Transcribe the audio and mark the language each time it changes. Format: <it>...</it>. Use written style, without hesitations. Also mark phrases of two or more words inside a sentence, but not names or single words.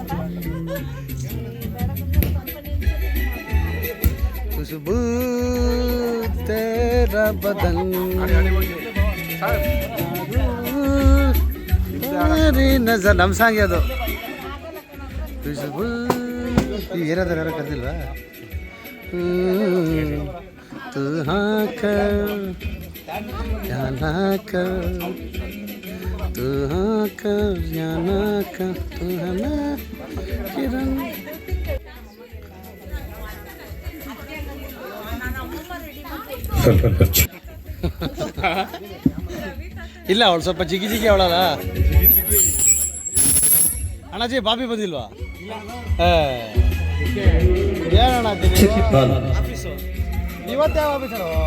<hi>ख़ुशबू तेरा बदन नज़र.</hi> <kn>ನಮ್ಮ ಸಾಂಗ್ ಅದು. ಖುಷ್ಬೂ ಏನಾದ್ರು ಯಾರು ಕರೆದಿಲ್ವಾ?</kn> <hi>तू हाँ कर या ना कर, तू हाँ कर या ना कर, तू है ना किरण.</hi> <kn>ಇಲ್ಲ ಅವಳು ಸ್ವಲ್ಪ ಜಿಗಿ ಅವಳಲ್ಲ. ಅಣ್ಣಾಜಿ ಬಾಬಿ ಬಂದಿಲ್ವಾ? ಏನಣ್ಣ ಆಫೀಸು ಇವತ್ತು ಯಾವ ಆಫೀಸರು?</kn>